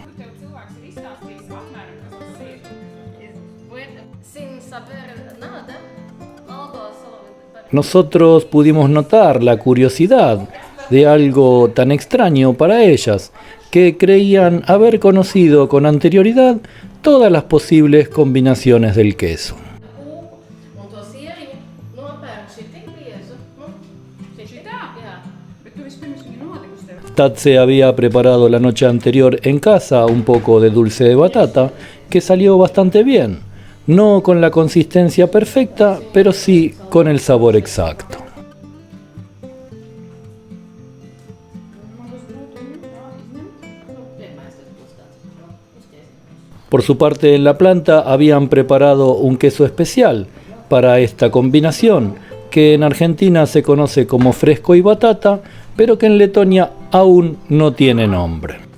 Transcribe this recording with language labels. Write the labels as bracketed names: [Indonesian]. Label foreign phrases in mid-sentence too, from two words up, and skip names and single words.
[Spanish] Sin saber nada, algo solo. Nosotros pudimos notar la curiosidad de algo tan extraño para ellas, que creían haber conocido con anterioridad todas las posibles combinaciones del queso. [Latvian] Un to sieriņu nopērk šitik biezu. Šitā? Jā. Bet tu vispirms viņu nolikusi tev. [Spanish] Tatse había preparado la noche anterior en casa un poco de dulce de batata, que salió bastante bien, No con la consistencia perfecta, pero sí con el sabor exacto. Por su parte, en la planta habían preparado un queso especial para esta combinación, que en Argentina se conoce como fresco y batata, pero que en Letonia aún no tiene nombre.